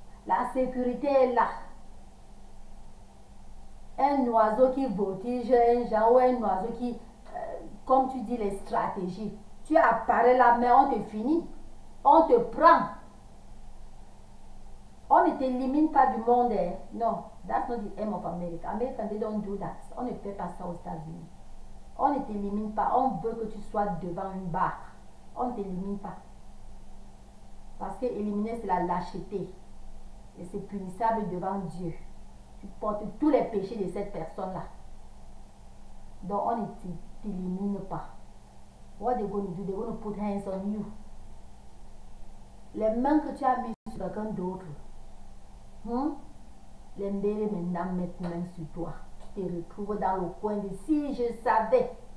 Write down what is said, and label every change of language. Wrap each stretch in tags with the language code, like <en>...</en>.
<fr>La sécurité est là. Un oiseau qui voltige, un genre ou un oiseau qui, comme tu dis, les stratégies. Tu apparais là, mais on te finit. On te prend. On ne t'élimine pas du monde. Eh?</fr> <en>Non, that's not the aim of America. America, they don't do that.</en> <fr>On ne fait pas ça aux États-Unis. On ne t'élimine pas. On veut que tu sois devant une barre. On ne t'élimine pas. Parce que éliminer, c'est la lâcheté. Et c'est punissable devant Dieu. Tu portes tous les péchés de cette personne-là. Donc, on ne t'élimine pas.</fr> <en>What they're going to do, they're going to put hands on you.</en> <fr>Les mains que tu as mises sur quelqu'un d'autre, les mbérés maintenant mettent main sur toi. Tu te retrouves dans le coin de si je savais.</fr>